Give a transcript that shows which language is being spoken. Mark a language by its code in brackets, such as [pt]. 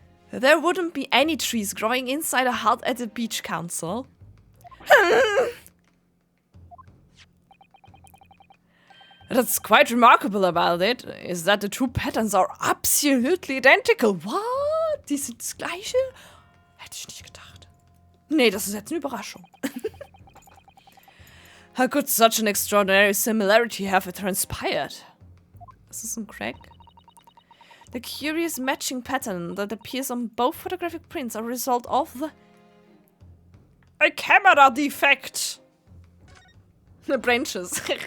[en] There wouldn't be any trees growing inside a hut at the beach council. That's quite remarkable about it, is that the two patterns are absolutely identical. What? [de] Die sind das gleiche? Hätte ich nicht gedacht. Nee, das ist jetzt eine Überraschung. [en] How could such an extraordinary similarity have transpired? [de] Ist das ein Crack? [en] The curious matching pattern that appears on both photographic prints are a result of a camera defect. The branches.